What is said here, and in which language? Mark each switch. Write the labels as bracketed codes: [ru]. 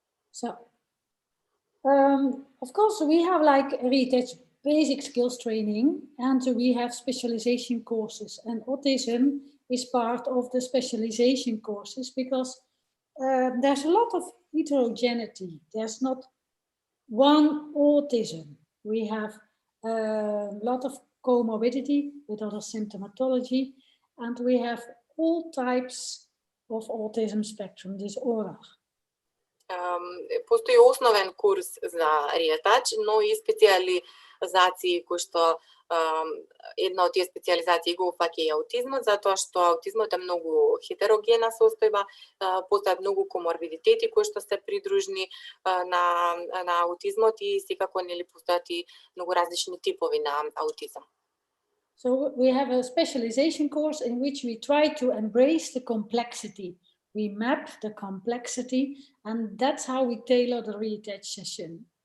[en] So, of course, we have like Riatach basic skills training, and we have specialization courses, and autism is part of the specialization courses because there's a lot of heterogeneity. There's not one autism. We have a lot of comorbidity with other symptomatology, and we have all types of autism spectrum disorder. [mk] Постои основен курс за Риатач, но и специализации кои што една од тие специализации го упаќа и аутизмот, затоа што аутизмот е многу хетерогена состојба, постојат многу коморбидитети кои што се придружни на аутизмот и секако нели постојат и многу различни типови на аутизам. [en] So we have a specialization course in which we try to embrace the complexity. We map the complexity, and that's how we tailor the Riatach session.